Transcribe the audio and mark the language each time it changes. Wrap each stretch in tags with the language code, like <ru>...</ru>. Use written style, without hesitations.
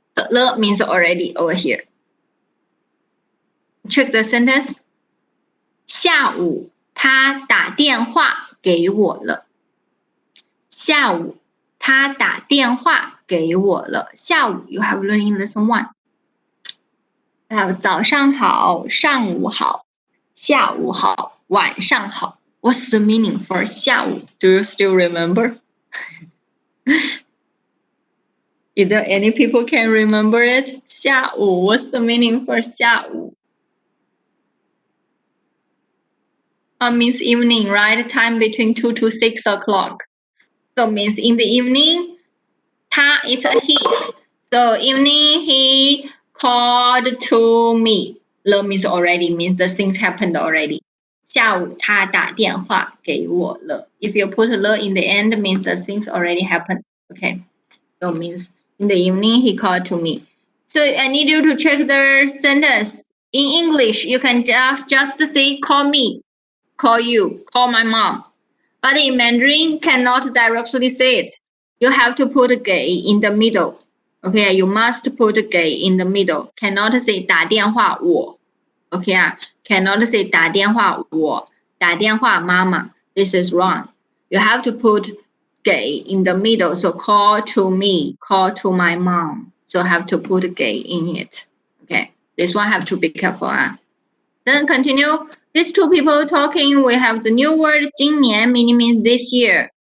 <en>了 means already over here.</en> <zh>Check the sentence. 下午他打电话给我了。下午他打电话给我了。</zh> <en>下午 you have learned in lesson 1.</en> <zh>还有早上好，上午好，下午好，晚上好。</zh> <en>What's the meaning for 下午? Do you still remember? Is there any people can remember it? 下午 What's the meaning for 下午? Means evening, right? Time between 2 to 6 o'clock. So means in the evening, 他 is a he. So evening he called to me. 了 means already, means the things happened already.</en> <zh>下午他打电话给我了.</zh> <en>If you put 了 in the end, means the things already happened. Okay. So means in the evening he called to me. So I need you to check the sentence. In English, you can just say call me, call you, call my mom. But in Mandarin, cannot directly say it. You have to put 给 in the middle. Okay, you must put 给 in the middle. Cannot say 打电话我. Okay, cannot say 打电话我，打电话妈妈. This is wrong. You have to put 给 in the middle. So call to me, call to my mom. So have to put 给 in it. Okay, this one have to be careful. Then continue. These two people talking, we have the new word 今年 meaning means this year.</en>